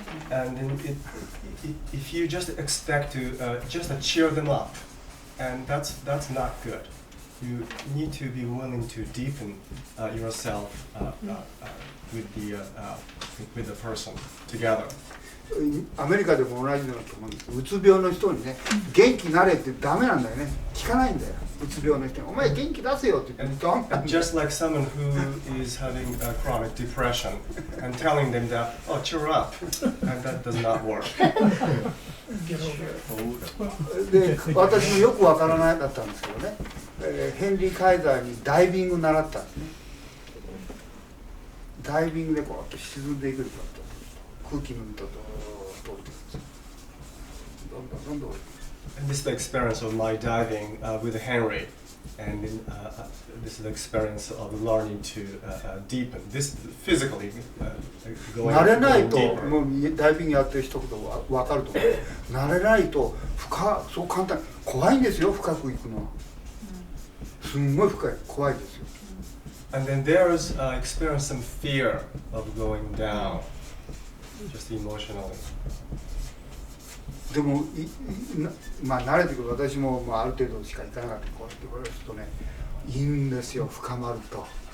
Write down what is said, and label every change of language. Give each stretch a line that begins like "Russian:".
English: And if you just expect to just cheer them up, and that's not good. You need to be willing to deepen yourself with the person together.
Japanese: アメリカでも同じだと思うんです。うつ病の人にね、元気になれってダメなんだよね。聞かないんだよ。うつ病の人に、お前元気出せよって言ってダメなんだよ。
English: Just like someone who is having chronic depression and telling them that, oh, cheer up, and that does not work. Get over it.
Japanese: で、私もよくわからなかったんですけどね、ヘンリー・カイザーにダイビング習ったんですね。ダイビングでこうやって沈んでいくんだと。空気の中と通っていくんですよ。どんどんどんどん。
English: And this is the experience of my diving with Henry, and this is the experience of learning to deepen. This physically going
Japanese: 慣れないと
English: deeper.
Japanese: もうダイビングやってる人ほど分かると思う。慣れないとそう簡単怖いんですよ深く行くのは。すんごい深い怖いですよ。
English: And then there's experience some fear of going down, just emotionally.
Japanese: でもまあ慣れてくる私も、まあ、ある程度しか行かなかったこうやってこれするとねいいんですよ深まると。